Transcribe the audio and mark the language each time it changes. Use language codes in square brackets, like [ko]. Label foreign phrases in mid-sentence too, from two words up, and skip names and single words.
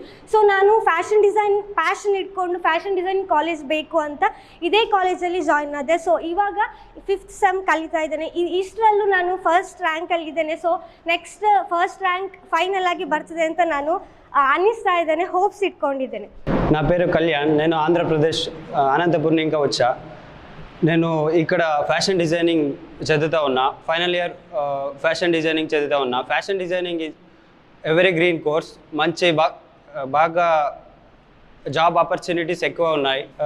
[kn] ಸೊ ನಾನು ಪ್ಯಾಷನ್ ಇಟ್ಕೊಂಡು [en] fashion design college [kn] ಬೇಕು ಅಂತ ಇದೇ ಕಾಲೇಜಲ್ಲಿ ಜಾಯಿನ್ ಆದೆ. ಸೊ ಇವಾಗ [en] 5th sem [kn] ಕಲಿತಾ ಇದ್ದೇನೆ. ಇಷ್ಟರಲ್ಲೂ ನಾನು ಫಸ್ಟ್ ರ್ಯಾಂಕಲ್ಲಿದ್ದೇನೆ. ಸೊ [en] next first rank final [kn] ಆಗಿ ಬರ್ತದೆ ಅಂತ ನಾನು ಅನ್ನಿಸ್ತಾ ಇದ್ದೇನೆ, ಹೋಪ್ಸ್ ఇట్ಕೊಂಡಿದ್ದೇನೆ. [te] నా పేరు కళ్యాణ్. నేను ఆంధ్రప్రదేశ్ అనంతపురం ఇంకా వచ్చా. నేను ఇక్కడ [en] fashion designing [te] చదువుతా ఉన్నా. [en] final year fashion designing [te] చదువుతా ఉన్నా. [en] fashion designing is every green course. [te] మంచి బాగా [en] job opportunities [te] ఎక్కువ ఉన్నాయి.